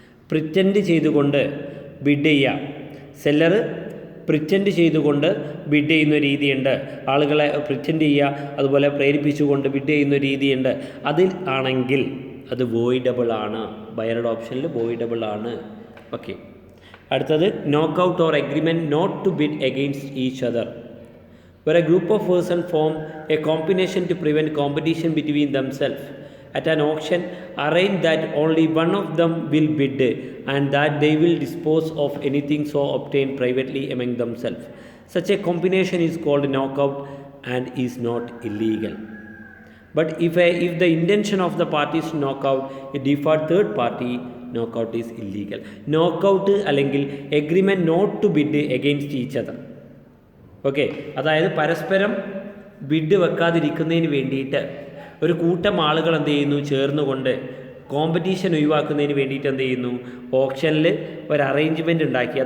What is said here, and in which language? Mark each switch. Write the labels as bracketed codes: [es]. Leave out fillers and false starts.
[ml] Pretend ചെയ്തുകൊണ്ട് bid ചെയ്യുക, seller pretend ചെയ്തുകൊണ്ട് ബിഡ് ചെയ്യുന്ന രീതിയുണ്ട്, ആളുകളെ പ്രിറ്റൻഡ് ചെയ്യുക, അതുപോലെ പ്രേരിപ്പിച്ചുകൊണ്ട് ബിഡ് ചെയ്യുന്ന രീതിയുണ്ട്. അതിൽ ആണെങ്കിൽ അത് വോയിഡബിൾ ആണ്, ബയറുടെ ഓപ്ഷനിൽ വോയിഡബിൾ ആണ്. [en] okay, [ml] അടുത്തത് [en] Knockout or agreement not to bid against each other. where a group of persons form a combination to prevent competition between themselves at an auction arrange that only one of them will bid and that they will dispose of anything so obtained privately among themselves. Such a combination is called knockout and is not illegal. But if the intention of the parties to knock out a default third party, knockout is illegal. Knockout [ml] അല്ലെങ്കിൽ [en] Agreement not to bid against each other. [ml] Okay, അതായത് പരസ്പരം bid വെക്കാതിരിക്കുന്നതിന് വേണ്ടിയിട്ട് ഒരു കൂട്ടം ആളുകൾ എന്ത് ചെയ്യുന്നു, ചേർന്നുകൊണ്ട് കോമ്പറ്റീഷൻ ഒഴിവാക്കുന്നതിന് വേണ്ടിയിട്ട് എന്ത് ചെയ്യുന്നു, ഓപ്ഷനിൽ ഒരു അറേഞ്ച്മെൻറ്റ് ഉണ്ടാക്കി.